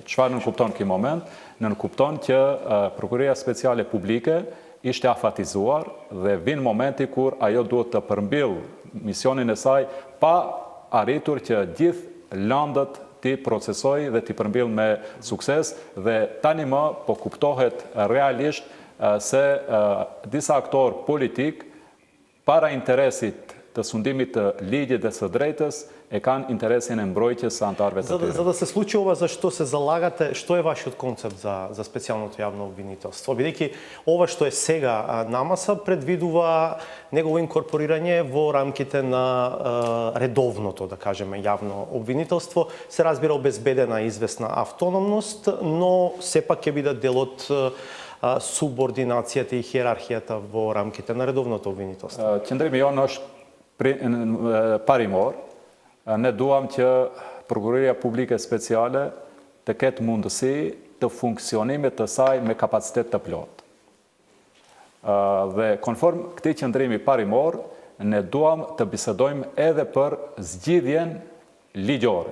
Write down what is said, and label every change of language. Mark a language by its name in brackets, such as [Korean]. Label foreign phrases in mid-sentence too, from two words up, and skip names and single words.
[Albanian] Çfarë nënkupton ky moment? Nënkupton që Prokuroria Speciale Publike ishte afatizuar dhe vin momenti kur ajo duhet të përmbyll misionin e saj pa arritur që gjithë lëndët ti procesoj dhe ti përmbyll me sukses dhe tani më po kuptohet realisht se disa aktorë politik para interesit të sundimit të ligjit dhe së drejtës e kanë interesin e mbrojtjes së anëtarëve të tyre. [Macedonian] За да се случи ова, зашто се залагате, што е вашиот концепт за специјалното јавно обвинителство? Бидејќи ова што е сега на маса предвидува негово инкорпорирање во рамките на редовното, да кажеме, јавно обвинителство, се разбира обезбедена известна автономност, но сепак ќе биде дел од субординацијата и хиерархијата во рамките на редовното обвинителство. [Albanian] Qëndrimi jonë është parimor. Ne duam që Prokuroria Publike Speciale të ketë mundësi të funksionimit të saj me kapacitet të plot. Dhe konform këtij qëndrimi parimor, ne duam të bisedojmë edhe për zgjidhjen ligjore.